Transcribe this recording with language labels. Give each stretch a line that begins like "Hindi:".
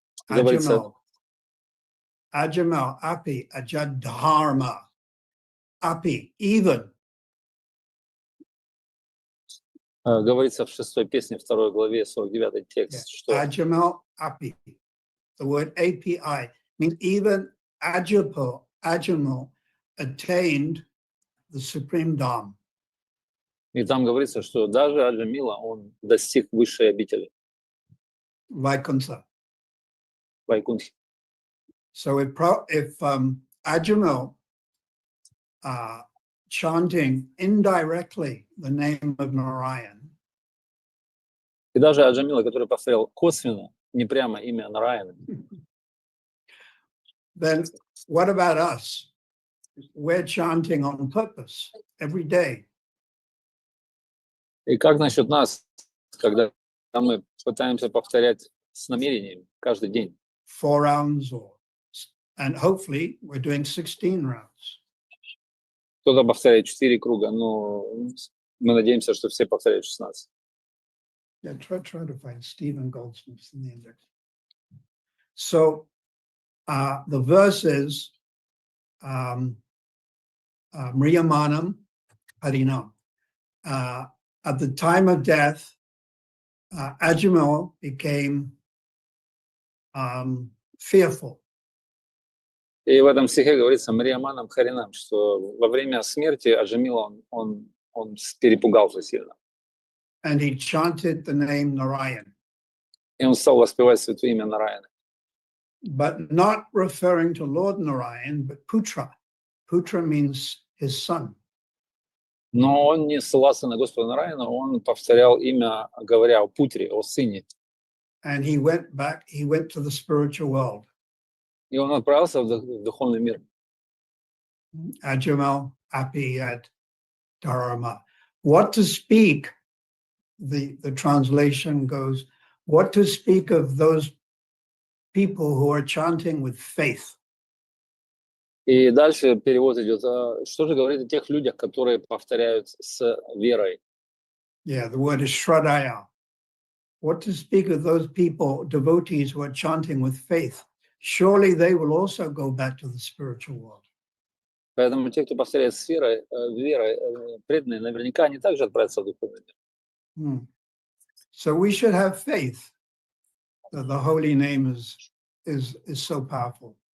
Sanskrit: Ajamel Api Ajadharma.
English: Api, even.
Russian: Говорится в 6-й песне, 2 главе, 49-й текст, что
Sanskrit: Ajamel Api.
English: The word API means even Ajamel attained the supreme Dham.
Russian: И там говорится, что даже Аджамила, он достиг высшей обители.
English: Vaikuntha.
Russian: Вайкунтхи.
English: So if Ajamel chanting indirectly the name of Narayan,
Russian: И даже Аджамила, который повторял косвенно, не прямо имя Нараяны.
English: then what about us? We're chanting on purpose every day.
Russian: И как насчет нас, когда мы пытаемся повторять с намерением каждый день?
English: 4 rounds and hopefully we're doing 16 rounds.
Russian: Кто-то повторяет 4 круга, но мы надеемся, что все повторяют 16.
English: Yeah, try to find Stephen Goldsmith's in the index. So the verse is Mriyamanam Harinam. At the time of death, Ajamil became fearful.
Russian: И в этом стихе говорится Мрияманам Харинам, что во время смерти Аджамила он перепугался сильно.
English: And he chanted the name Narayan.
Russian: И он стал воспевать святое имя Нараяны.
English: But not referring to Lord Narayan, but Putra. Putra means his son.
Russian: Но он не ссылался на Господа Нараяна, он повторял имя, говоря о Путре, о сыне.
English: And he went to the spiritual world.
Russian: И он отправился в духовный мир.
Sanskrit: Ajamel Api at Dharma.
English: What to speak, the translation goes, what to speak of those people who are chanting with faith.
Russian: И дальше перевод идет. Что же говорит о тех людях, которые повторяют с верой?
English: Yeah, the word is Shradaya. What to speak of those people, devotees who are chanting with faith? Surely they will also go back to the spiritual world.
Russian: Поэтому те, кто повторяет с верой, преданные, наверняка они также отправятся в духовный мир.
English: So we should have faith that the holy name is so powerful.